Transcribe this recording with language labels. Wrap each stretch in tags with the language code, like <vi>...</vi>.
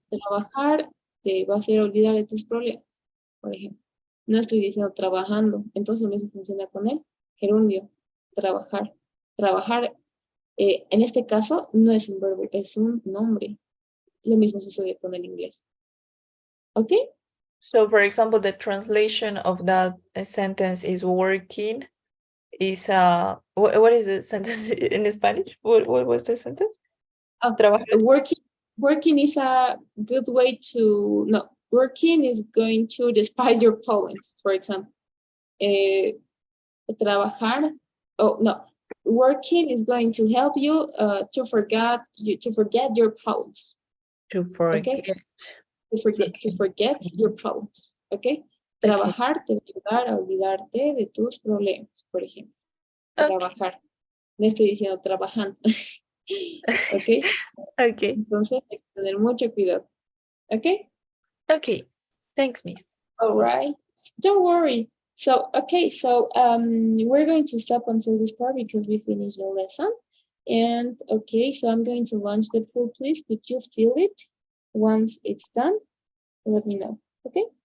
<es>Trabajar te va a hacer olvidar de tus problemas, por ejemplo. No estoy diciendo trabajando, entonces lo mismo funciona con el gerundio, trabajar. Trabajar, en este caso, no es un verbo, es un nombre. Lo mismo sucede con el inglés. ¿Ok?</es> <en>So, for example, the translation of that sentence is working is what is the sentence in Spanish? What was the sentence? Trabajar. Working is a good way to, no, working is going to despise your problems, for example. Trabajar, oh no, working is going to help you to forget your problems. To forget. Okay, to forget your problems.</en> <es>Okay, trabajar te va a ayudar a olvidarte de tus problemas, por ejemplo.</es> <en>Okay.</en> <es>Trabajar, no estoy diciendo trabajando.</es> <en>Okay, Okay.</en> <es>entonces hay que tener mucho cuidado.</es> <en>Okay. Okay. Thanks, Miss. All right. Don't worry. So, okay, so we're going to stop until this part because we finished the lesson. And okay, so I'm going to launch the poll, please. Could you feel it? Once it's done, let me know, okay?</en>